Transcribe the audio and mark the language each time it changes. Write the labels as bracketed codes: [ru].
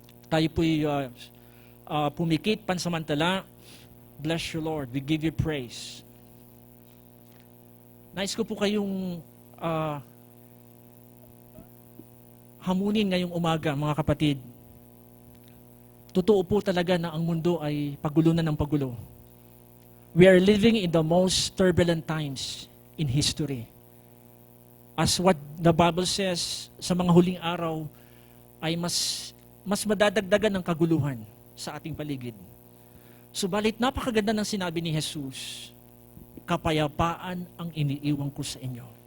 [tl] Tayo po'y pumikit pansamantala. [en] Bless you, Lord. We give you praise. [tl] Nais ko po kayong hamunin ngayong umaga, mga kapatid. Totoo po talaga na ang mundo ay pagulo na ng pagulo. [en] We are living in the most turbulent times in history. As what the Bible says, [tl] sa mga huling araw, ay mas madadagdagan ng kaguluhan sa ating paligid. Subalit, napakaganda ng sinabi ni Jesus, kapayapaan ang iniiwan ko sa inyo.